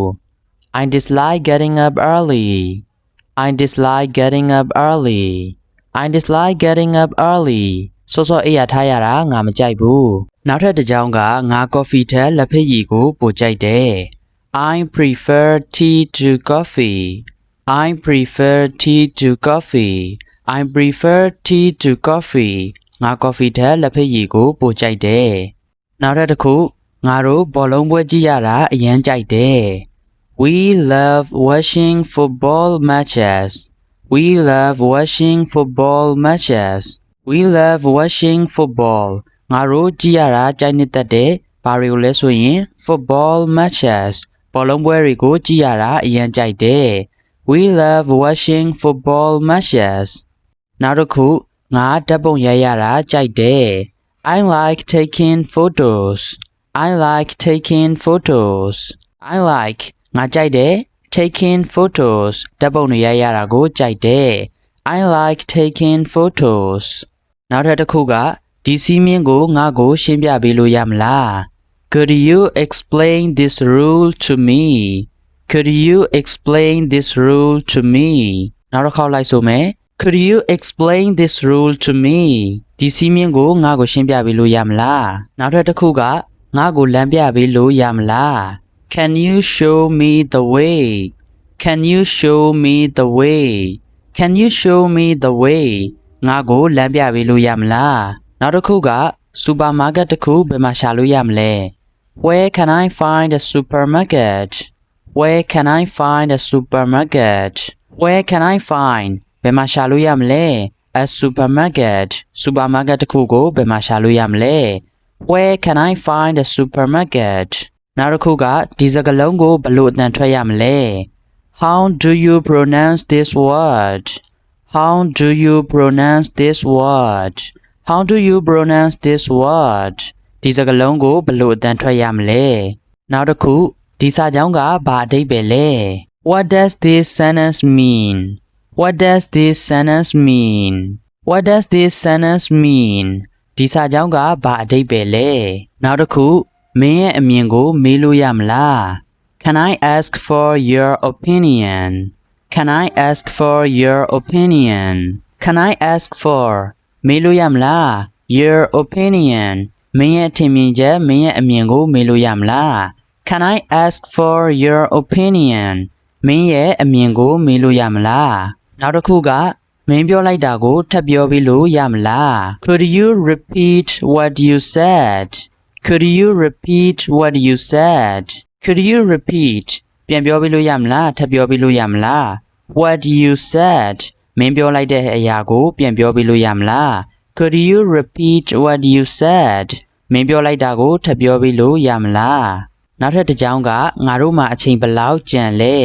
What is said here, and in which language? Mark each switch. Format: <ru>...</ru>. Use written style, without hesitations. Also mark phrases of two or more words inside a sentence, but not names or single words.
<en>I dislike getting up early I dislike getting up early I dislike getting up early</en> <my>စောစောအိပ်ယာထားရတာငါမကြိုက်ဘူးနောက်ထပ်တစ်ကြောင်းကငါကော်ဖီထက်လက်ဖက်ရည်ကိုပိုကြိုက်တယ်</my> <en>I prefer tea to coffee I prefer tea to coffee I prefer tea to coffee</en> <my>ငါကော်ဖီထက်လက်ဖက်ရည်ကိုပိုကြိုက်တယ်နောက်ထပ်တစ်ခုငါတို့ဘောလုံးပွဲကြည့်ရတာအရန်ကြိုက်တယ်</my> <en>We love watching football matches We love watching football matches We love watching football</en> <my>ငါတို့ကြည့်ရတာကြိုက်နှစ်သက်တယ်ဘာတွေကိုလဲဆိုရင်</my> <en>football matches</en> <my>ဘောလုံးပွဲတွေကိုကြည့်ရတာအရန်ကြိုက်တယ်</my> <en>We love watching football matches</en> <my>နောက်တစ်ခုငါဓာတ်ပုံရိုက်ရတာကြိုက်တယ်</my> <en>I like taking photos I like taking photos I like</en> <my>ငါကြိုက်တယ်</my> <en>taking photos</en> <my>ဓာတ်ပုံတွေရိုက်ရတာကိုကြိုက်တယ်</my> <en>I like taking photos</en> <my>နောက်ထပ်တစ်ခုကဒီစီးမင်းကိုငါ့ကိုရှင်းပြပေးလို့ရမလား</my> <en>Could you explain this rule to me Could you explain this rule to me</en> <my>နောက်တစ်ခေါက်လိုက်ဆိုမယ်</my> <en>Could you explain this rule to me</en> <my>ဒီစီးမင်းကိုငါ့ကိုရှင်းပြပေးလို့ရမလားနောက်ထပ်တစ်ခုကငါ့ကိုလမ်းပြပေးလို့ရမလား</my> <en>Can you show me the way Can you show me the way Can you show me the way</en> <my>ငါ့ကိုလမ်းပြပေးလို့ရမလား နောက်တစ်ခုကစူပါမားကတ်တစ်ခုဘယ်မှာရှာလို့ရမလဲ</my> <en>Where can I find a supermarket Where can I find a supermarket Where can I find</en> <my>ဘယ်မှာရှာလို့ရမလဲ</my> <en>A supermarket</en> <my>စူပါမားကတ်တစ်ခုကိုဘယ်မှာရှာလို့ရမလဲ</my> <en>Where can I find a supermarket</en> <my>နောက်တစ်ခုကဒီစကားလုံးကိုဘယ်လိုအသံထွက်ရမလဲ</my> <en>How do you pronounce this word How do you pronounce this word How do you pronounce this word</en> <my>ဒီစကားလုံးကိုဘယ်လိုအသံထွက်ရမလဲနောက်တစ်ခုဒီစာကြောင်းကဘာအဓိပ္ပာယ်လဲ</my> <en>What does this sentence mean What does this sentence mean What does this sentence mean</en> <my>ဒီစာကြောင်းကဘာအဓိပ္ပာယ်လဲနောက်တစ်ခုမင်းရဲ့အမြင်ကိုမေးလို့ရမလား</my> <en>Can I ask for your opinion Can I ask for your opinion Can I ask for</en> <my>မေးလို့ ရမလား</my> <en>Your opinion</en> <my>မင်းရဲ့ထင်မြင်ချက်မင်းရဲ့အမြင်ကိုမေးလို့ရမလား</my> <en>Can I ask for your opinion</en> <my>မင်းရဲ့အမြင်ကိုမေး လို့ရမလားနောက်တစ်ခုကမင်းပြောလိုက်တာကိုထပ်ပြောပြီးလို့ရမလား</my> <en>Could you repeat what you said Could you repeat what you said Could you repeat</en> <my>ပြန်ပြောပြီးလို့ရမလားထပ်ပြောပြီးလို့ရမလား</my> <en>What you said</en> <my>မင်းပြောလိုက်တဲ့အရာကိုပြန်ပြောပြီးလို့ရမလား</my> <en>Could you repeat what you said</en> <my>မင်းပြောလိုက်တာကိုထပ်ပြောပြီးလို့ရမလားနောက်ထပ်တစ်ကြောင်းကငါတို့မှာအချိန်ဘယ်လောက်ကျန်လဲ</my>